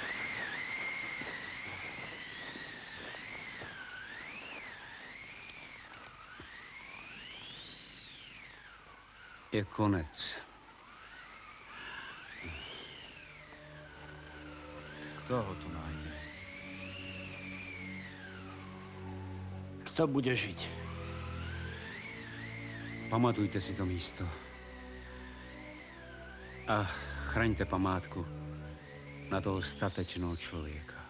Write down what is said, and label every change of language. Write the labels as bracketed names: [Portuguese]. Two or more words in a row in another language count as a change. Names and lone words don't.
[Czech] Je konec. [Slovak] Kto ho tu nájde? Kto bude žiť? [Czech] Pamatujte si to místo. A chraňte památku na toho statečného člověka.